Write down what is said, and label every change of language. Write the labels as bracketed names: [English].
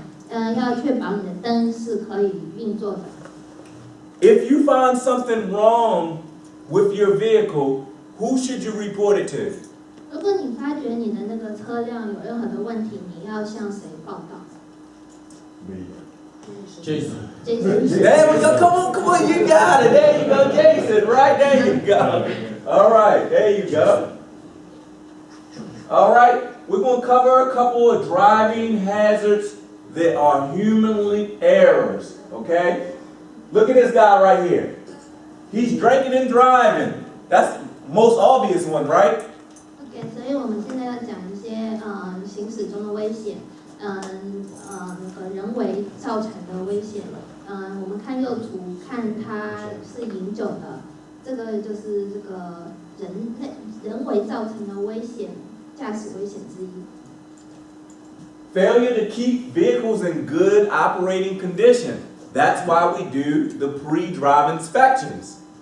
[Chinese] 要确保你的灯是可以运作的。 [English] If you find something wrong with your vehicle, who should you report it to? [Chinese] 如果你发觉你的那个车辆有任何的问题，你要向谁报告？ [English] Jason. There we go. Come on, you got it. There you go, Jason. Right there you go. All right, there you go. All right, we're going to cover a couple of driving hazards that are humanly errors, okay? Look at this guy right here. He's drinking and driving. That's the most obvious one, right? [Chinese] OK， 所以我们现在要讲一些行驶中的危险，那个人为造成的危险。我们看右图，看他是饮酒的，这个就是这个人为造成的危险，驾驶危险之一。 [English] Failure to keep vehicles in good operating condition. That's why we do the pre-drive inspections.